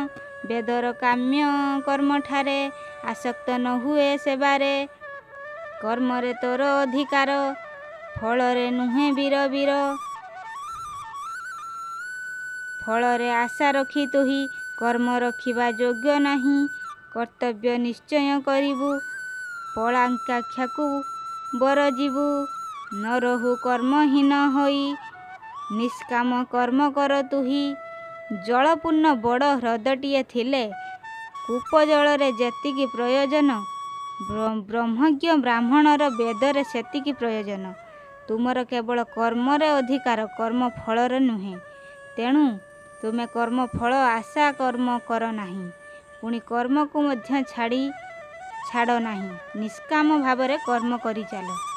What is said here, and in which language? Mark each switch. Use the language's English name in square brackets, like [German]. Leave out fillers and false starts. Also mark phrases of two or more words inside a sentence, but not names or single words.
[Odia] ବେଦର କାମ୍ୟ କର୍ମଠାରେ ଆସକ୍ତ ନ ହୁଏ ସେବାରେ। କର୍ମରେ ତୋର ଅଧିକାର ଫଳରେ ନୁହେଁ ବୀର। ଫଳରେ ଆଶା ରଖି ତୁହି କର୍ମ ରଖିବା ଯୋଗ୍ୟ ନାହିଁ। କର୍ତ୍ତବ୍ୟ ନିଶ୍ଚୟ କରିବୁ ଫଳାକାଂକ୍ଷାକୁ ବରଜିବୁ ନ ରହୁ କର୍ମହୀନ ହୋଇ ନିଷ୍କାମ କର୍ମ କର ତୁହି ଜଳପୂର୍ଣ୍ଣ ବଡ଼ ହ୍ରଦଟିଏ ଥିଲେ କୂପ ଜଳରେ ଯେତିକି ପ୍ରୟୋଜନ ବ୍ରହ୍ମଜ୍ଞ ବ୍ରାହ୍ମଣର ବେଦରେ ସେତିକି ପ୍ରୟୋଜନ ତୁମର କେବଳ କର୍ମରେ ଅଧିକାର କର୍ମ ଫଳର ନୁହେଁ ତେଣୁ ତୁମେ କର୍ମ ଫଳ ଆଶା କର୍ମ କର ନାହିଁ ପୁଣି କର୍ମ କୁ ମଧ୍ୟ ଛାଡ଼ ନାହିଁ ନିଷ୍କାମ ଭାବରେ କର୍ମ କରି ଚାଲ